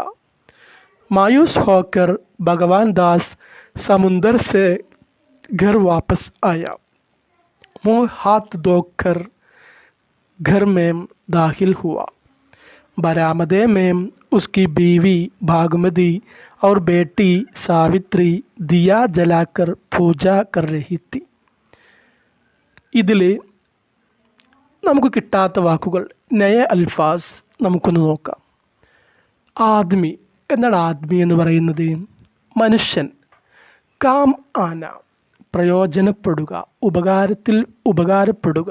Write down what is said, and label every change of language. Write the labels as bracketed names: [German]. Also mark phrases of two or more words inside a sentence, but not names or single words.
[Hindi] मायूस होकर भगवान दास समुंदर से घर वापस आया. मुँह हाथ धोकर घर में दाखिल हुआ. बरामदे में उसकी बीवी भागमती और बेटी सावित्री दिया जलाकर पूजा कर रही थी. [Malayalam] ഇതിൽ നമുക്ക് കിട്ടാത്ത വാക്കുകൾ, [Hindi] नए अल्फ़ाज़ [Malayalam] നമുക്കൊന്ന് നോക്കാം. ആദ്മി, എന്താണ് ആദ്മി എന്ന് പറയുന്നത്? മനുഷ്യൻ. [Hindi] काम आना, [Malayalam] പ്രയോജനപ്പെടുക, ഉപകാരപ്പെടുക.